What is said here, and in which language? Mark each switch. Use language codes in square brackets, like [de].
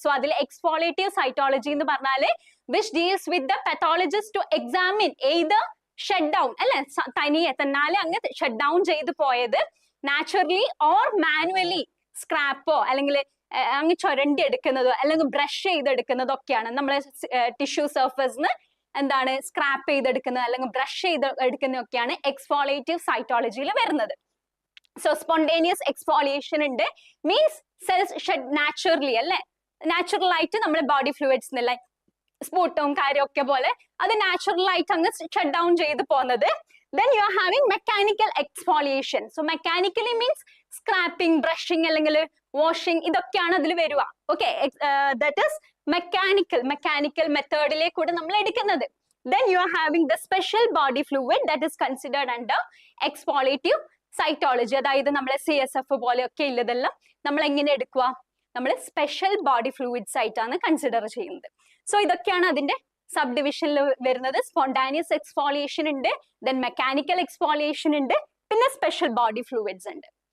[ml] So അതിൽ exfoliative cytology എന്ന് പറഞ്ഞാല് [en] which deals with the pathologist to examine either shut down, [ml] അല്ലെ, തനിയെ തന്നാലെ അങ്ങ് ഷട്ട് ഡൗൺ ചെയ്ത് പോയത്, നാച്ചുറലി ഓർ മാനുവലി സ്ക്രാപ്പോ അല്ലെങ്കിൽ അങ്ങ് ചുരണ്ടി എടുക്കുന്നതോ അല്ലെങ്കിൽ ബ്രഷ് ചെയ്തെടുക്കുന്നതൊക്കെയാണ് നമ്മളെ ടിഷ്യൂ സർഫസിന് എന്താണ് സ്ക്രാപ്പ് ചെയ്തെടുക്കുന്നത് അല്ലെങ്കിൽ ബ്രഷ് ചെയ്ത് എടുക്കുന്നതൊക്കെയാണ് എക്സ്ഫോളിയേറ്റീവ് സൈറ്റോളജിയിൽ വരുന്നത്. സോ സ്പോണ്ടേനിയസ് എക്സ്ഫോളിയേഷൻ ഉണ്ട്, [en] means cells shed naturally, [ml] അല്ലെ, നാച്ചുറൽ ആയിട്ട് നമ്മുടെ ബോഡി ഫ്ലൂയിഡ്സ് എല്ലാം സ്പൂട്ടവും കാര്യമൊക്കെ പോലെ അത് നാച്ചുറൽ ആയിട്ട് അങ്ങ് ഷട്ട് ഡൗൺ ചെയ്ത് പോകുന്നത്. [en] Then you are having mechanical exfoliation. So mechanically means scrapping, brushing അല്ലെങ്കിൽ washing, [ml] ഇതൊക്കെയാണ് അതിൽ വരിക. [en] Okay, that is mechanical [ml] മെത്തേഡിലേക്ക് കൂടെ നമ്മൾ എടുക്കുന്നത്. [en] Then you are having the special body fluid that is considered under exfoliative cytology. [ml] അതായത് നമ്മളെ CSF പോലെയൊക്കെ ഉള്ളതെല്ലാം നമ്മൾ എങ്ങനെ എടുക്കുക, നമ്മൾ സ്പെഷ്യൽ ബോഡി ഫ്ലൂയിഡ്സ് ആയിട്ടാണ് കൺസിഡർ ചെയ്യുന്നത്. സോ ഇതൊക്കെയാണ് അതിന്റെ സബ് ഡിവിഷനിൽ വരുന്നത്. സ്പോണ്ടാനിയസ് എക്സ്ഫോളിയേഷൻ ഉണ്ട്, ദെൻ മെക്കാനിക്കൽ എക്സ്ഫോളിയേഷൻ ഉണ്ട്, പിന്നെ സ്പെഷ്യൽ ബോഡി ഫ്ലൂയിഡ്സ് ഉണ്ട്.